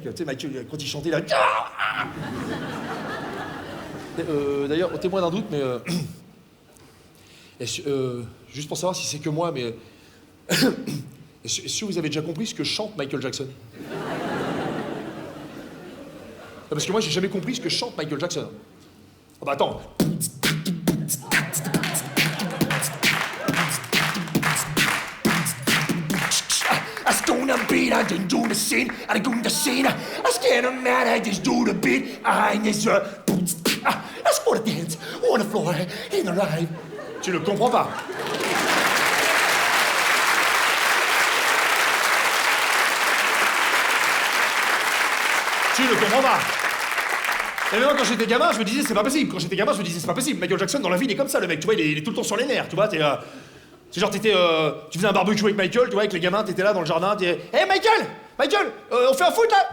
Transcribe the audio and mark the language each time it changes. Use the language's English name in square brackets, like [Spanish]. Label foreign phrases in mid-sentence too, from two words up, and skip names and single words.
[French] Tu sais, Michael, quand il chantait là... D'ailleurs, au témoin d'un doute, mais... juste pour savoir si c'est que moi, mais... Est-ce que vous avez déjà compris ce que chante Michael Jackson? Parce que moi, j'ai jamais compris ce que chante Michael Jackson. Ah bah attends. Als toen een beat uit de doen de scene, uit de de scene. Als geen een man uit de doen de beat, I is als voor de dance, [English] on the floor, in the live. [French] Tu ne comprends pas. Tu ne comprends pas. Et même quand j'étais gamin, je me disais c'est pas possible. Quand j'étais gamin, je me disais c'est pas possible. Michael Jackson dans la vie, il est comme ça, le mec. Tu vois, il est tout le temps sur les nerfs. Tu vois, c'est genre tu faisais un barbecue avec Michael, tu vois, avec les gamins, t'étais là dans le jardin, t'es hey Michael, on fait un foot là.